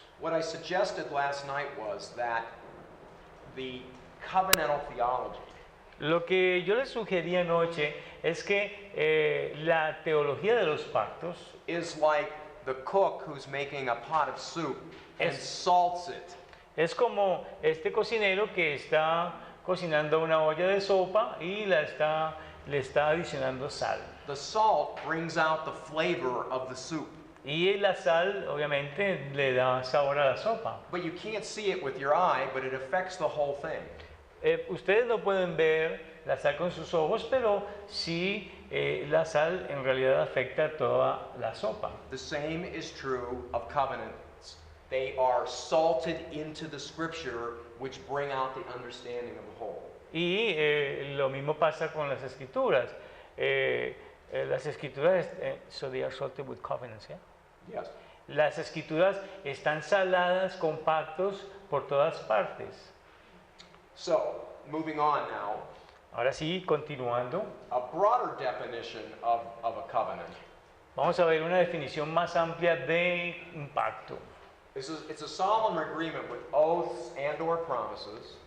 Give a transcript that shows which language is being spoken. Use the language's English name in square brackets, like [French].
[English] What I suggested last night was that the covenantal theology [Spanish] Lo que yo les sugerí anoche es que la teología de los pactos [English] is like the cook who's making a pot of soup and salts it. [Spanish] es como este cocinero que está cocinando una olla de sopa y le está adicionando sal. [English] The salt brings out the flavor of the soup, [Spanish] Y la sal, obviamente, le da sabor a la sopa. [English] but you can't see it with your eye, but it affects the whole thing. [Spanish] Ustedes no pueden ver la sal con sus ojos, pero sí la sal en realidad afecta a toda la sopa. [English] The same is true of covenants. They are salted into the scripture, which bring out the understanding of the whole. [Spanish] Y lo mismo pasa con las escrituras. Las escrituras, [English] so they are salted with covenants, yeah? Yes. [Spanish] Las escrituras están saladas con pactos por todas partes. [English] So, moving on now, [Spanish] Ahora sí, continuando, [English] a broader definition of a covenant. [Spanish] vamos a ver una definición más amplia de un pacto. [English] It's a solemn agreement with oaths and or promises